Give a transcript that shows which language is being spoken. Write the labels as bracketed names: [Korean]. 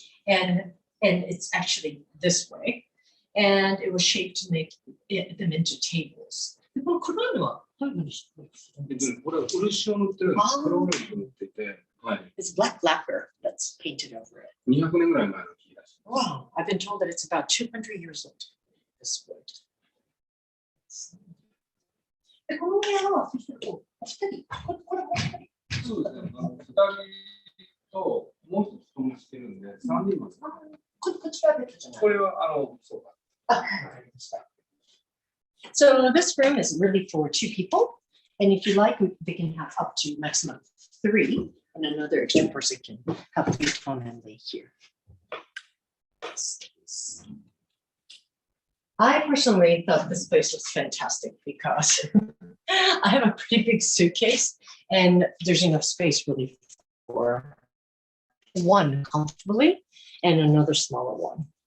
[English] And it's actually this way. And it was shaped to make them into tables. [Japanese] この黒いのはどういうふうにしてるんですか？これは漆を塗ってるんです。黒漆を塗っていて、はい。 [English] It's black lacquer that's painted over it. [Japanese] 200年ぐらい前の木らしい。 [English] Wow, I've been told that it's about 200 years old, this wood. [Japanese] で、この部屋は、そしてお二人、これもう二人。そうですね。 2人ともう一つ友達してるんで、3人まで。こちらベッドじゃない。これは、そうか。 [English] So this room is really for 2 people, and if you like, they can have up to maximum 3, and another extra person can have a phone and lay here. I personally thought this place was fantastic because I have a pretty big suitcase, and there's enough space really for one comfortably and another smaller one.